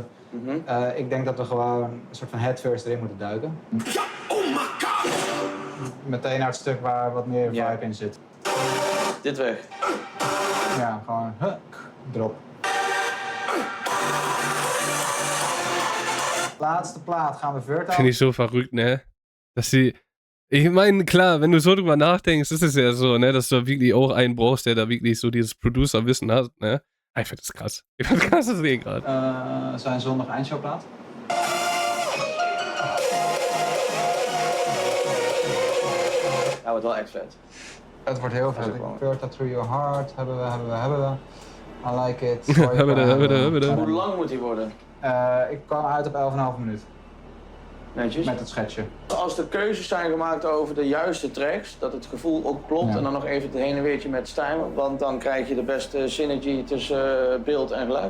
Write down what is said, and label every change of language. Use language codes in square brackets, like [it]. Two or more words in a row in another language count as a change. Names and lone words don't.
[nl] Ik denk dat we gewoon een soort van headfirst erin moeten duiken. [en] Oh my god! [nl] Meteen naar het stuk waar wat meer vibe in zit. Dit weg. Ja, gewoon drop. Laatste plaat gaan we Verta. [de] Finde ich so verrückt, ne? Dass sie. Ich meine, klar, wenn du so drüber nachdenkst, ist es ja so, ne, dass du wirklich auch einen brauchst, der da wirklich so dieses Producer-Wissen hat, ne? Ich finde das krass. Ich finde das krass, das sehe ich gerade. [nl] Zijn zondag eindshowplaat. Ja, wordt wel echt vet. Het wordt heel vet. Verta Through Your Heart hebben we. [en] I like it. [nl] Hebben we. Hoe lang moet die worden? Ik kwam uit op 11,5 minuut. Netjes. Met het schetsje. Als er keuzes zijn gemaakt over de juiste tracks, dat het gevoel ook klopt en dan nog even het heen en weertje met Stijn, want dan krijg je de beste synergy tussen beeld en geluid.